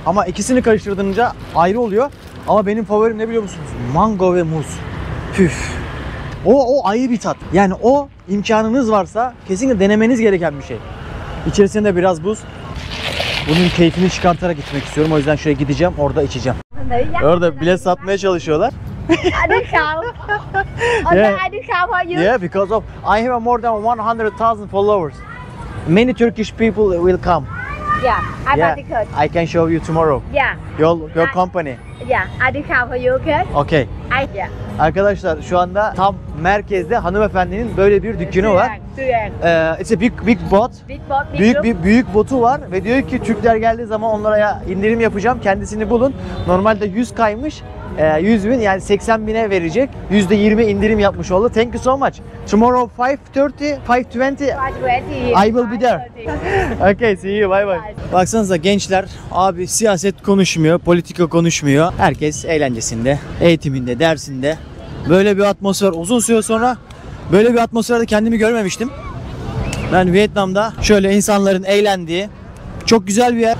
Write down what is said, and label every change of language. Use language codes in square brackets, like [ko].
[tr] Ama ikisini karıştırdığınca ayrı oluyor. Ama benim favorim ne biliyor musunuz? Mango ve muz. Püf. O ayrı bir tat. Yani o imkanınız varsa kesinlikle denemeniz gereken bir şey. İçerisinde biraz buz. Bunun keyfini çıkartarak içmek istiyorum. O yüzden şöyle gideceğim, orada içeceğim. Orada bilet satmaya çalışıyorlar. [en] I discount. Yeah. I discount for you. Yeah, because of I have more than 100,000 followers. Many Turkish people will come. Yeah, I Yeah, buy ticket. I can show you tomorrow. Yeah, Your company. yeah, I discount for you, okay? Okay. Yeah. [tr] Arkadaşlar şu anda tam merkezde hanımefendinin böyle bir dükkanı var. [en] It's a big boat. Big boat, big group. [tr] Büyük botu var ve diyor ki Türkler geldiği zaman onlara indirim yapacağım. Kendisini bulun. Normalde 100 kaymış. 100 bin yani 80 bine verecek. %20 indirim yapmış oldu. [en] Thank you so much. Tomorrow 5:30, 5:20 I will be there. Okay, see you. Bye bye. [tr] Baksanıza gençler abi siyaset konuşmuyor, politika konuşmuyor. Herkes eğlencesinde, eğitiminde, dersinde. Böyle bir atmosfer uzun süre sonra böyle bir atmosferde kendimi görmemiştim. Ben Vietnam'da şöyle insanların eğlendiği çok güzel bir yer.